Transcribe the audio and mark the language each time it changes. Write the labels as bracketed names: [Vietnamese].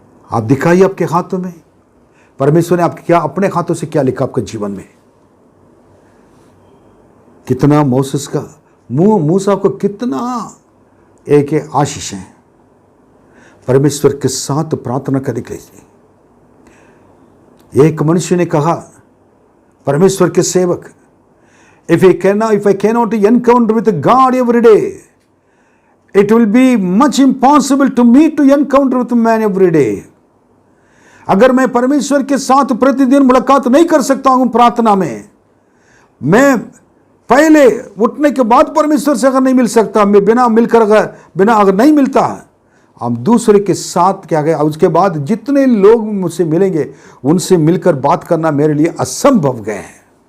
[Hindi] आप दिखाइए आपके हाथों में परमेश्वर ने आपके क्या अपने हाथों से क्या लिखा आपके जीवन में। कितना मोसेस का मूसा को कितना एक आशीष है परमेश्वर के साथ प्रार्थना करने के लिए। एक मनुष्य ने कहा, परमेश्वर के सेवक, [English] if I cannot encounter with God every day, it will be much impossible to me to encounter with man every day. [Hindi] अगर मैं परमेश्वर के साथ प्रतिदिन मुलाकात नहीं कर सकता हूं प्रार्थना में, मैं पहले उठने के बाद परमेश्वर से अगर नहीं मिल सकता, मैं बिना अगर नहीं मिलता, हम दूसरे के साथ क्या गए, उसके बाद जितने लोग मुझसे मिलेंगे उनसे मिलकर बात करना मेरे लिए असंभव गए हैं।